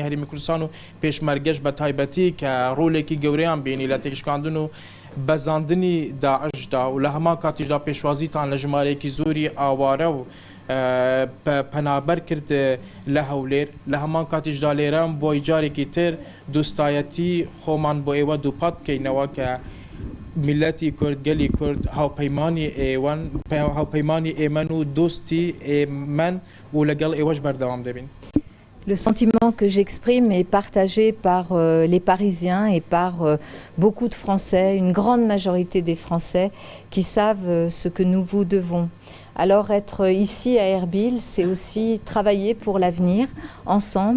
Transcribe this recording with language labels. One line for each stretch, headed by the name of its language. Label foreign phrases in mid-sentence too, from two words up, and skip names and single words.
Central Kurdish: هەرێمی کوردستان و پێشمەرگەش بە تایبەتی کە ڕۆلێکی گەورەیان بینی لە تێکشکاندن و بەزاندنی داعشدا و لە هەمان کاتیشدا پێشوازیتان لە ژمارەیەکی زۆری ئاوارە و پەنابەر کرد لە هەولێر لە هەمان کاتیشدا لێرەم بۆی جارێکی تر دووستایەتی خۆمان بۆ ئێوە دووپات بکەینەوە کە ملەتی کورد گەلی کورد هاوپەیمانی ئێمەن و دۆستی ئێمەن و لەگەڵ ئێوەش بەردەوام دەبین.
French: Le sentiment que j'exprime est partagé par les Parisiens et par beaucoup de Français, une grande majorité des Français qui savent ce que nous vous devons. Alors être ici à Erbil, c'est aussi travailler pour l'avenir, ensemble.